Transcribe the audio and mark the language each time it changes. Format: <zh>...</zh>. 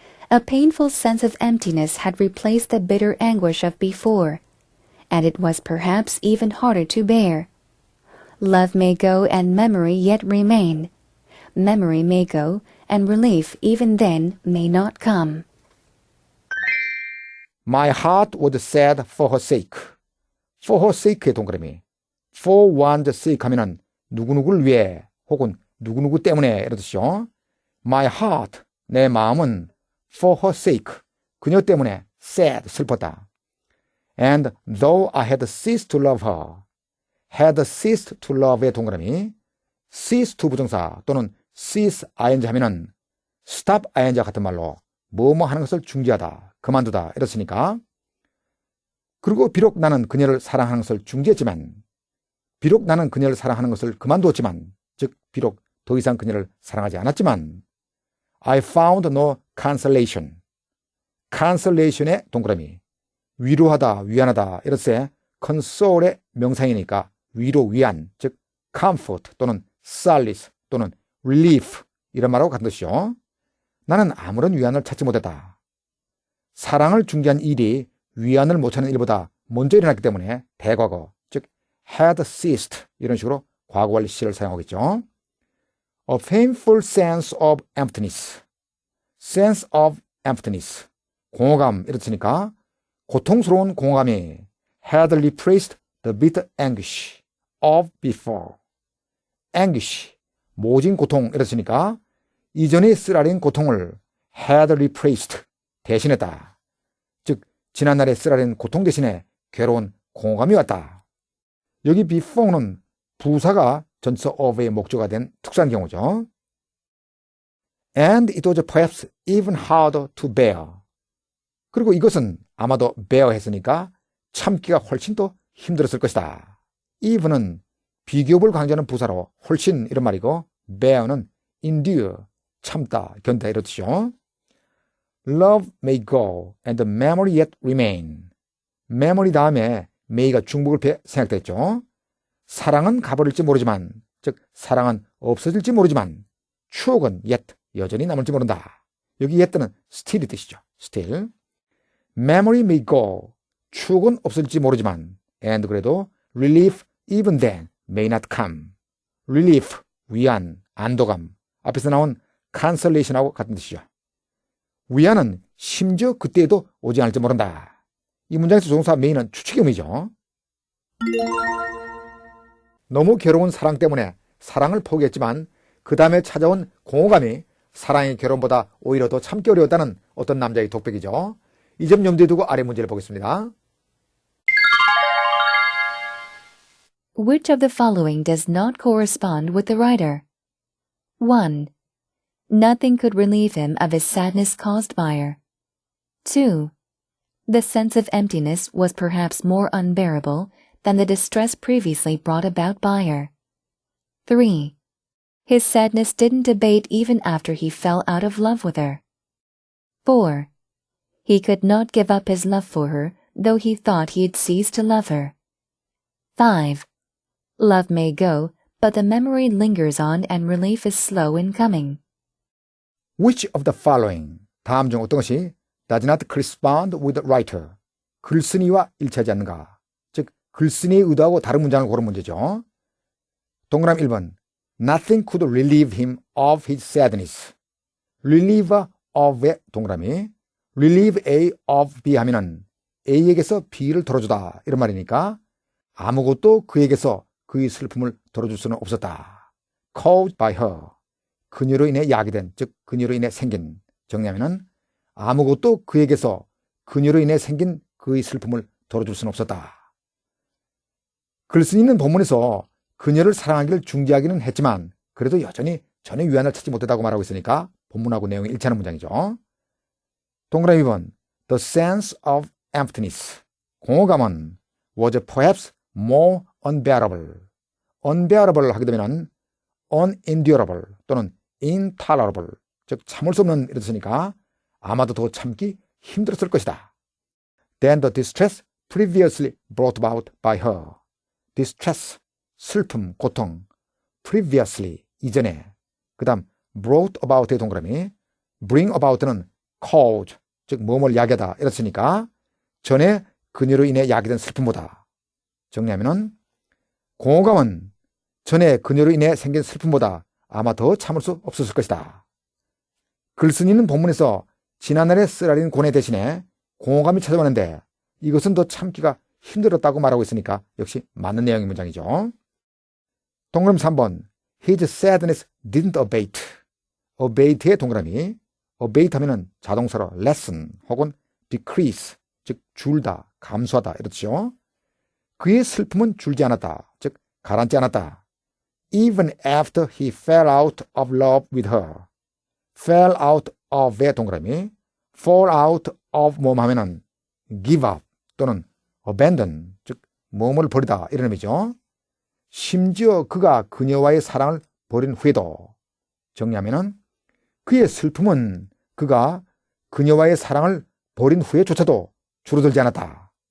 <en>A painful sense of emptiness had replaced the bitter anguish of before, and it was perhaps even harder to bear. Love may go and memory yet remain. Memory may go and relief even then may not come. My heart was sad for her sake. For her sake</en> <ko>의 동그라미.</ko> <en>For one's sake</en> <ko>하면은 누구누구를 위해 혹은 누구누구 때문에 이런 뜻이죠.</ko> <en>My heart,</en> <ko>내 마음은</ko> <en>for her sake,</en> <ko>그녀 때문에</ko> <en>sad,</en> <ko>슬펐다.</ko> <en>And though I had ceased to love</en> <ko>her, had ceased to love의 동그라미, cease to 부정사 또는 cease ing 하면은 stop ing 같은 말로 뭐뭐 하는 것을 중지하다, 그만두다 이렇으니까. 그리고 비록 나는 그녀를 사랑하는 것을 중지했지만, 비록 나는 그녀를 사랑하는 것을 그만두었지만, 즉 비록 더 이상 그녀를 사랑하지 않았지만,</ko> <en>I found no consolation.</en> <ko>consolation의 동그라미, 위로하다, 위안하다 이렇게 console의 명사이니까 위로, 위안, 즉 comfort 또는 solace 또는 relief 이런 말하고 같은 뜻이죠. 나는 아무런 위안을 찾지 못했다. 사랑을 중지한 일이 위안을 못 찾는 일보다 먼저 일어났기 때문에 대과거, 즉 had ceased 이런 식으로 과거 완료 시를 사용하겠죠.</ko> <en>A painful sense of emptiness. sense of emptiness.</en> <ko>공허감 이렇으니까 고통스러운 공허감이</ko> <en>had replaced the bitter anguish of before.</en> <ko>anguish, 모진 고통 이렇으니까 이전에 쓰라린 고통을 had replaced, 대신했다. 즉 지난날에 쓰라린 고통 대신에 괴로운 공허감이 왔다. 여기 before는 부사가 전치사 of의 목조가 된 특수한 경우죠.</ko> <en>And it was perhaps even harder to bear.</en> <ko>그리고 이것은 아마도 bear 했으니까 참기가 훨씬 더 힘들었을 것이다. even은 비교급을 강조하는 부사로 훨씬 이런 말이고 bear는 endure, 참다, 견다 이런 뜻이죠.</ko> <en>Love may go and the memory yet remain.</en> <ko>memory 다음에 may가 중복을 생략됐죠. 사랑은 가버릴지 모르지만, 즉 사랑은 없어질지 모르지만 추억은 yet 여전히 남을지 모른다. 여기 yet는 still이 뜻이죠.</ko> <en>still. memory may go.</en> <ko>추억은 없어질지 모르지만 and 그래도</ko> <en>relief even then may not come.</en> <ko>relief, 위안, 안도감. 앞에서 나온 consolation하고 같은 뜻이죠. 위안은 심지어 그때에도 오지 않을지 모른다. 이 문장에서 조동사 may는 추측형이죠. 너무 괴로운 사랑 때문에 사랑을 포기했지만 그 다음에 찾아온 공허감이 사랑의 괴로움보다 오히려 더 참기 어려웠다는 어떤 남자의 독백이죠. 이 점 염두에 두고 아래 문제를 보겠습니다.</ko> <en>Which of the following does not correspond with the writer? 1. Nothing could relieve him of his sadness caused by her. 2. The sense of emptiness was perhaps more unbearable than the distress previously brought about by her. 3. His sadness didn't abate even after he fell out of love with her. 4. He could not give up his love for her, though he thought he had ceased to love her. 5. Love may go, but the memory lingers on and relief is slow in coming. Which of the following,</en> <ko>다음 중 어떤 것이</ko> <en>does not correspond with the writer,</en> <ko>글쓴이와 일치하지 않는가? 즉, 글쓴이의 의도하고 다른 문장을 고른 문제죠. 동그라미 1번,</ko> <en>Nothing could relieve him of his sadness.</en> <ko>relieve of의 동그라미, relieve A of B 하면은 A에게서 B를 덜어주다 이런 말이니까 아무것도 그에게서 그의 슬픔을 덜어줄 수는 없었다.</ko> <en>caused by her.</en> <ko>그녀로 인해 야기된, 즉 그녀로 인해 생긴. 정리하면은 아무것도 그에게서 그녀로 인해 생긴 그의 슬픔을 덜어줄 수는 없었다. 글쓴이는 본문에서 그녀를 사랑하기를 중지하기는 했지만 그래도 여전히 전혀 위안을 찾지 못했다고 말하고 있으니까 본문하고 내용이 일치하는 문장이죠. 동그라미 2번</ko> <en>The sense of emptiness.</en> <ko>공허감은</ko> <en>was perhaps more unbearable.</en> <ko>unbearable 하게 되면 unendurable 또는 intolerable, 즉 참을 수 없는 이런 뜻이니까 아마도 더 참기 힘들었을 것이다.</ko> <en>Than the distress previously brought about by her.</en> <ko>distress, 슬픔, 고통, previously, 이전에. 그 다음 brought about의 동그라미, bring about는 cause, 즉 뭐뭘 야기하다 이렇으니까 전에 그녀로 인해 야기된 슬픔보다. 정리하면은 공허감은 전에 그녀로 인해 생긴 슬픔보다 아마 더 참을 수 없었을 것이다. 글쓴이는 본문에서 지난날의 쓰라린 고뇌 대신에 공허감이 찾아왔는데 이것은 더 참기가 힘들었다고 말하고 있으니까 역시 맞는 내용의 문장이죠. 동그라미 3번</ko> <en>His sadness didn't abate.</en> <ko>abate의 동그라미, abate 하면은 자동사로 lessen 혹은 decrease, 즉 줄다, 감소하다 이렇죠. 그의 슬픔은 줄지 않았다, 즉 가라앉지 않았다.</ko> <en>Even after he fell out of love with her.</en> <ko>fell out of의 동그라미, fall out of 뭐뭐 하면은 give up 또는 abandon, 즉 몸을 버리다 이런 의미죠. 심지어 그가 그녀와의 사랑을 버린 후에도, 정리하면은 그의 슬픔은 그가 그녀와의 사랑을 버린 후에조차도 줄어들지 않았다.</ko>